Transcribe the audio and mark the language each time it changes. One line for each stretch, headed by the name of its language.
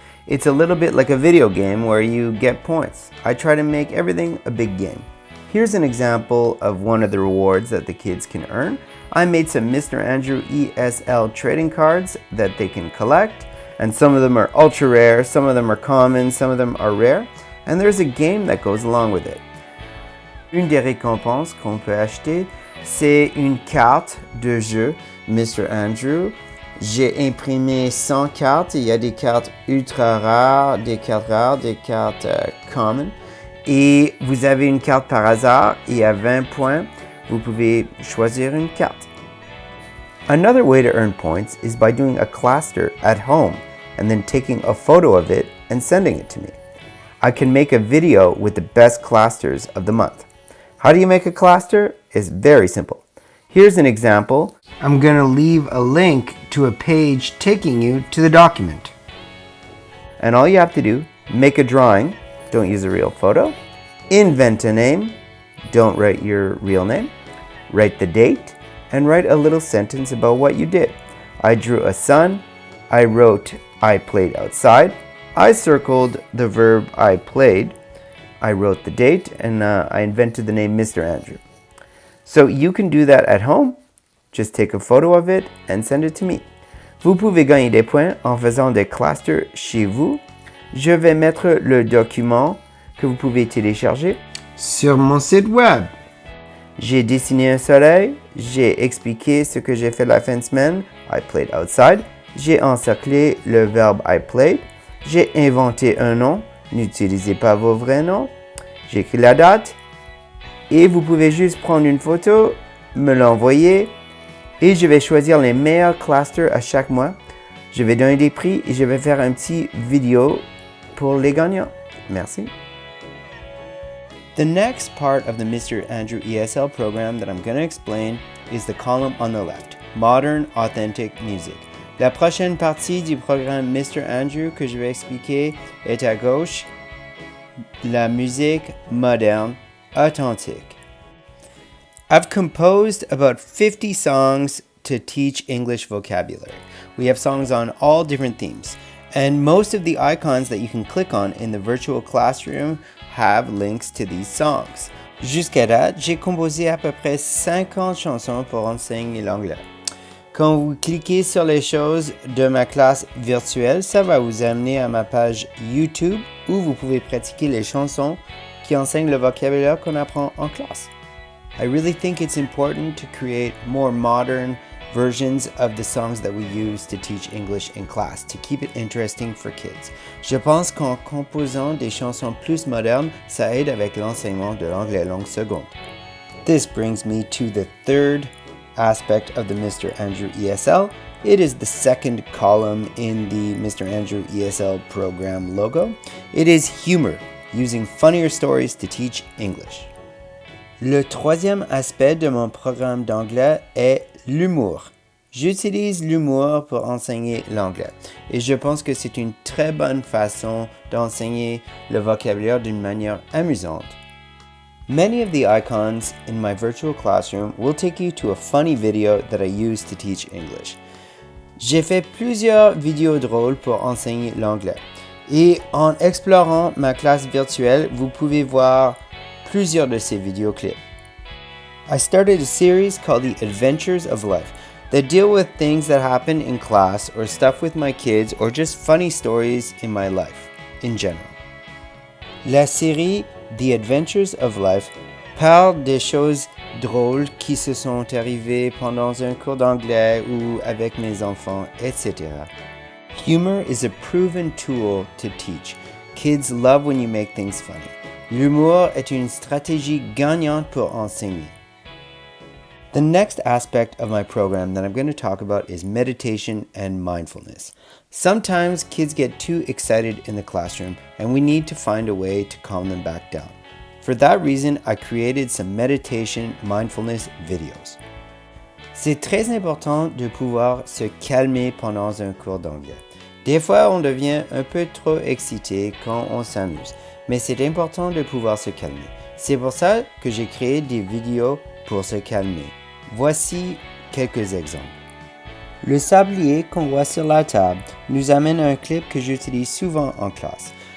English: It's a little bit like a video game where you get points. I try to make everything a big game. Here's an example of one of the rewards that the kids can earn. I made some Mr. Andrew ESL trading cards that they can collect. And some of them are ultra rare, some of them are common, some of them are rare. And there's a game that goes along with it.
French: Une des récompenses qu'on peut acheter, c'est une carte de jeu Mr. Andrew. j'ai imprimé 100 cartes. Il y a des cartes ultra rares, des cartes common. Et vous avez une carte par hasard et à 20 points, vous pouvez choisir une carte.
English: Another way to earn points is by doing a cluster at home and then taking a photo of it and sending it to me. I can make a video with the best clusters of the month. How do you make a cluster? It's very simple. Here's an example. I'm going to leave a link to a page taking you to the document. And all you have to do, make a drawing, don't use a real photo, invent a name, don't write your real name, write the date, and write a little sentence about what you did. I drew a sun, I wrote I played outside, I circled the verb I played, I wrote the date, and I invented the name Mr. Andrew. So you can do that at home. Just take a photo of it and send it to me.
French: Vous pouvez gagner des points en faisant des clusters chez vous. Je vais mettre le document que vous pouvez télécharger sur mon site web. J'ai dessiné un soleil, j'ai expliqué ce que j'ai fait la fin de semaine,
English: I played outside,
French: j'ai encerclé le verbe
English: I played,
French: j'ai inventé un nom, n'utilisez pas vos vrais noms, j'ai écrit la date, et vous pouvez juste prendre une photo, me l'envoyer, et je vais choisir les meilleurs clusters à chaque mois. Je vais donner des prix et je vais faire un petit vidéo pour les gagnants. Merci.
English: The next part of the Mr. Andrew ESL program that I'm going to explain is the column on the left, Modern Authentic Music.
French: La prochaine partie du programme Mr. Andrew que je vais expliquer est à gauche, la musique moderne authentique.
English: I've composed about 50 songs to teach English vocabulary. We have songs on all different themes, and most of the icons that you can click on in the virtual classroom have links to these songs.
French: Jusqu'à date, j'ai composé à peu près 50 chansons pour enseigner l'anglais. Quand vous cliquez sur les choses de ma classe virtuelle, ça va vous amener à ma page YouTube où vous pouvez pratiquer les chansons qui enseignent le vocabulaire qu'on apprend en classe.
English: I really think it's important to create more modern versions of the songs that we use to teach English in class to keep it interesting for kids.
French: Je pense qu'en composant des chansons plus modernes, ça aide avec l'enseignement de l'anglais langue seconde.
English: This brings me to the third aspect of the Mr. Andrew ESL. It is the second column in the Mr. Andrew ESL program logo. It is humor, using funnier stories to teach English.
French: Le troisième aspect de mon programme d'anglais est l'humour. J'utilise l'humour pour enseigner l'anglais et je pense que c'est une très bonne façon d'enseigner le vocabulaire d'une manière amusante.
English: Many of the icons in my virtual classroom will take you to a funny video that I use to teach English.
French: J'ai fait plusieurs vidéos drôles pour enseigner l'anglais et en explorant ma classe virtuelle, vous pouvez voir plusieurs de ces vidéoclips.
English: I started a series called The Adventures of Life that deal with things that happen in class or stuff with my kids or just funny stories in my life in general.
French: La série The Adventures of Life parle des choses drôles qui se sont arrivées pendant un cours d'anglais ou avec mes enfants, etc.
English: Humor is a proven tool to teach. Kids love when you make things funny.
French: L'humour est une stratégie gagnante pour enseigner.
English: The next aspect of my program that I'm going to talk about is meditation and mindfulness. Sometimes kids get too excited in the classroom and we need to find a way to calm them back down. For that reason, I created some meditation mindfulness videos.
French: C'est très important de pouvoir se calmer pendant un cours d'anglais. Des fois, on devient un peu trop excité quand on s'amuse, mais c'est important de pouvoir se calmer. C'est pour ça que j'ai créé des vidéos pour se calmer. Voici quelques exemples. Le sablier qu'on voit sur la table nous amène à un clip que j'utilise souvent en classe.